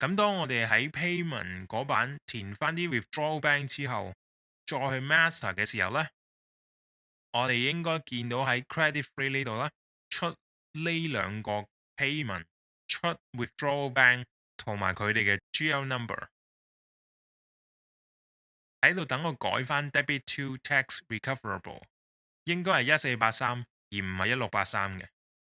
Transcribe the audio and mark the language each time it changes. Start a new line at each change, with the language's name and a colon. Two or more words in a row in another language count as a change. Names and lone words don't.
Cantonese: 咁當我哋喺 payment 嗰版填翻啲
English: withdrawal bank
Cantonese: 之後，再去 master 嘅時候呢，我哋應該見到喺
English: credit free
Cantonese: 呢度咧出呢兩個 payment 出
English: withdrawal bank
Cantonese: 同埋佢哋嘅
English: GL number。
Cantonese: 喺度等我改翻
English: debit to tax recoverable，
Cantonese: 應該係1483而唔係1683嘅。